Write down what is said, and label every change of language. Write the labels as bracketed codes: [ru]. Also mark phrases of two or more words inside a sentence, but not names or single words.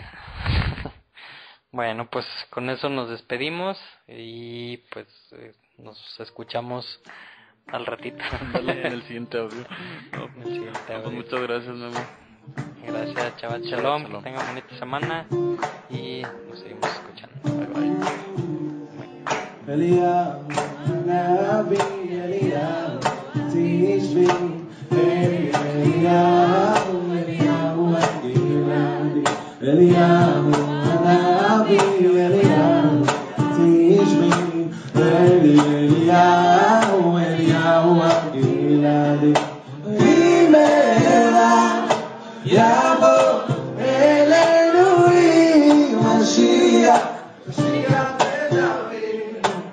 [es] Bueno, pues con eso nos despedimos y pues nos escuchamos al ratito. En el siguiente audio. En el siguiente audio. Pues muchas gracias, Memo. Gracias, [he] שבת שלום. [es] Que tengan bonita semana y nos seguimos escuchando. [en] Bye, bye. [he] אליהו הנביא, אליהו התשבי, אליהו הגלעדי, אליהו הנביא, אליהו התשבי, אליהו הגלעדי, במהרה יבוא אלינו משיח, משיח דוד.